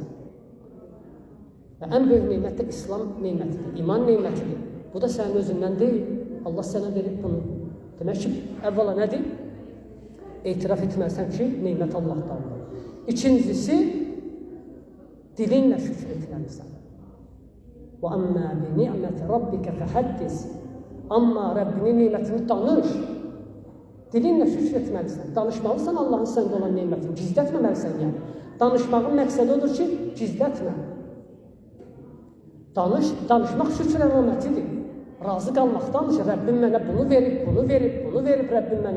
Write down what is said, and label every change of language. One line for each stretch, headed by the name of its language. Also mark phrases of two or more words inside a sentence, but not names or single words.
Azerbaijani: Və ən böyük neymət də İslam neymətidir, iman neymətidir. Bu da sənin özündən deyil. Allah sənə verib bunu. Demək ki, əvvəla nədir? Etiraf etməlisən ki, neymət Allahdandır. İkincisi, dilinlə şükür etməlisən.
Arabic: وَأَمَّا بِنِعْمَةِ رَبِّكَ فَحَدِّسْ
Azerbaijani: Amma Rəbbinin neymətini danış. Dilinlə şükür etməlisən. Danışmalısan Allahın səndə olan neymətini. Gizlətməməlisən yəni. Danışmağın məqsədi odur ki, gizlətmə. Danışmaq şükür əlamətidir. Razı qalmaqdandır ki, Rəbbim mənə bunu verib, bunu verib Rəbbim mənə.